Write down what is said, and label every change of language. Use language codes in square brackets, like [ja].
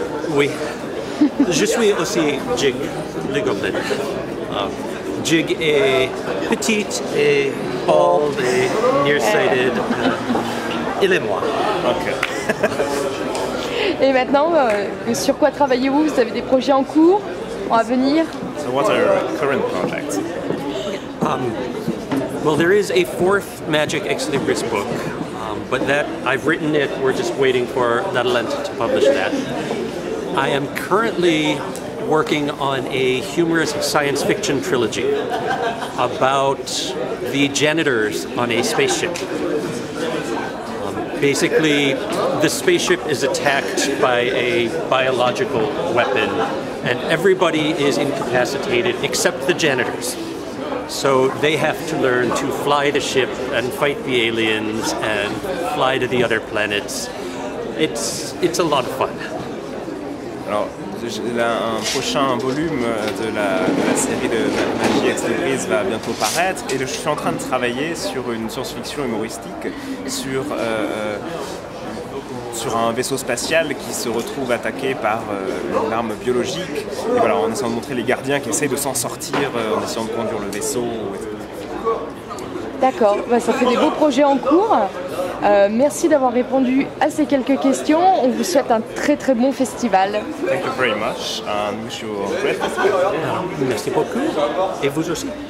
[fr] Oui. Je suis aussi Jig le Goblin. jig est petite et [en] bald [fr] et [en] nearsighted. [fr] Il est moi. Ok. Et maintenant, sur quoi travaillez-vous? Vous avez des projets en cours, à venir? [en] So what are your current projects? Well, there is a fourth Magic Ex Libris book, but that I've written it. We're just waiting for Netherlands to publish that. I am currently working on a humorous science fiction trilogy about the janitors on a spaceship. Basically, the spaceship is attacked by a biological weapon, and everybody is incapacitated except the janitors. So they have to learn to fly the ship and fight the aliens and fly to the other planets. It's a lot of fun. [fr] Alors, un prochain volume de la série de Magie Ex Libris va bientôt paraître et je suis en train de travailler sur une science-fiction humoristique sur un vaisseau spatial qui se retrouve attaqué par une arme biologique. Et voilà, en essayant de montrer les gardiens qui essayent de s'en sortir en essayant de conduire le vaisseau. D'accord, ça fait des beaux projets en cours. Merci d'avoir répondu à ces quelques questions. On vous souhaite un très très bon festival. [en] Thank you very much and wish you a great festival. [fr] Merci beaucoup. Et vous aussi.